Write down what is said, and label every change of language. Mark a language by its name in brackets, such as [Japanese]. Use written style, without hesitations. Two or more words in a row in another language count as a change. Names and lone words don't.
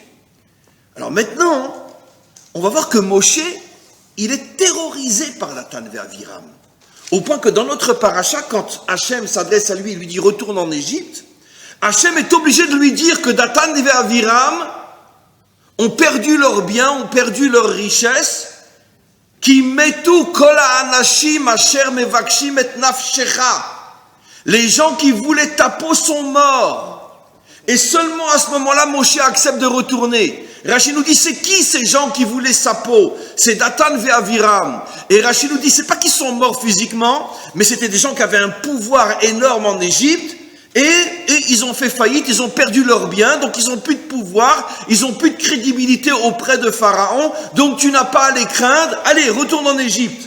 [French] Alors maintenant, on va voir que Moshe, il est terrorisé par Datan et Aviram. Au point que dans notre paracha, quand Hachem s'adresse à lui et lui dit retourne en Égypte, Hachem est obligé de lui dire que Datan et Aviram ont perdu leurs biens, ont perdu leurs richesses, [Hebrew] כי מתו כל האנשים אשר מבקשים את נפשך. [French] Les gens qui voulaient ta peau sont morts. Et seulement à ce moment-là, Moshe accepte de retourner. Rachid nous dit, c'est qui ces gens qui voulaient sa peau? C'est Datan et Aviram. Et Rachid nous dit, c'est pas qu'ils sont morts physiquement, mais c'était des gens qui avaient un pouvoir énorme en Égypte, et ils ont fait faillite, ils ont perdu leurs biens, donc ils n'ont plus de pouvoir, ils n'ont plus de crédibilité auprès de Pharaon, donc tu n'as pas à les craindre, allez, retourne en Égypte.